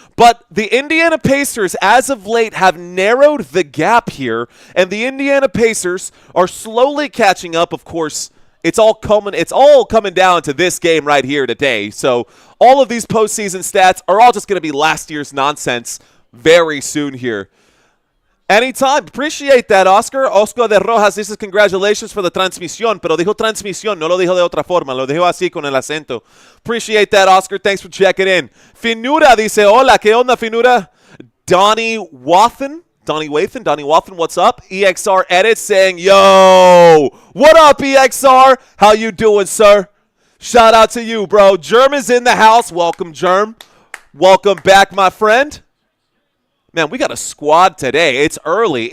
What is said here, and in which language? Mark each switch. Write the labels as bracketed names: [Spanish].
[English] But the Indiana Pacers, as of late, have narrowed the gap here. And the Indiana Pacers are slowly catching up. Of course, it's all coming down to this game right here today. So all of these postseason stats are all just going to be last year's nonsense very soon here. Anytime. Appreciate that, Oscar. [Spanish] Oscar de Rojas dices [English] congratulations for the [Spanish] transmisión, pero dijo transmisión, no lo dijo de otra forma, lo dijo así con el acento. [English] Appreciate that, Oscar. Thanks for checking in. Finura dice, [Spanish] hola, ¿qué onda, Finura? [English] Donnie Wathen, what's up? EXR Edit saying, yo, what up, EXR? How you doing, sir? Shout out to you, bro. Germ is in the house. Welcome, Germ. Welcome back, my friend. Man, we got a squad today. It's early.